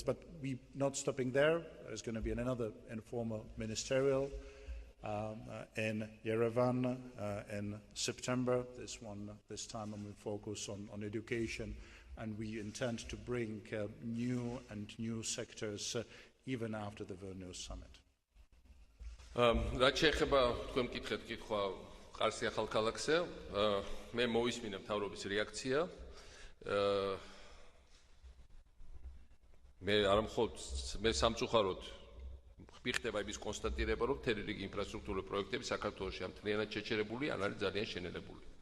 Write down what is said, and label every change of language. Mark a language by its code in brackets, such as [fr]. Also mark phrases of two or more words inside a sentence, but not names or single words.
[en] But we're not stopping there. There's going to be another informal ministerial in Yerevan in September. This time I'm going to focus on education, and we intend to bring new sectors even after the Vilnius summit. [ka] რაც შეეხება თქვენ მკითხეთ კითხვა ყარსი ახალქალაქზე, მე მოვისმინე მთავრობის რეაქცია. მე არ მხოლოდ მე სამწუხაროდ მიხდება იმის კონსტატირება, რომ მთელი რიგი ინფრასტრუქტურული პროექტები საქართველოში ამ მთლიანად შეჩერებული ან არის ძალიან შენელებული.